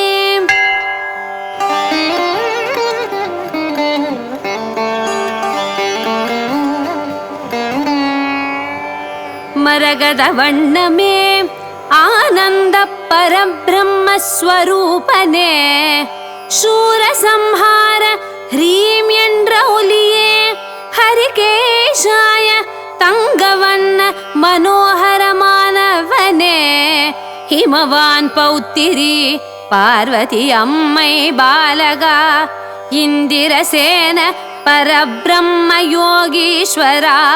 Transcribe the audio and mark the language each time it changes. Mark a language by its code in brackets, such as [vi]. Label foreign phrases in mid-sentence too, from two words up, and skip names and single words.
[ta] மரகத வண்ணமே ஆனந்த பரபிரம்ம ஸ்வரூபனே [sa] शूर संहार ह्रीं [ta] என்ற ஒலியே ஹரிகேஷாய தங்கவண்ண மனோகரமானவனே ஹிமவான் பௌத்திரி பார்வதி அம்மை பாலகா இந்திரசேன பரபிரம்ம யோகீஸ்வரா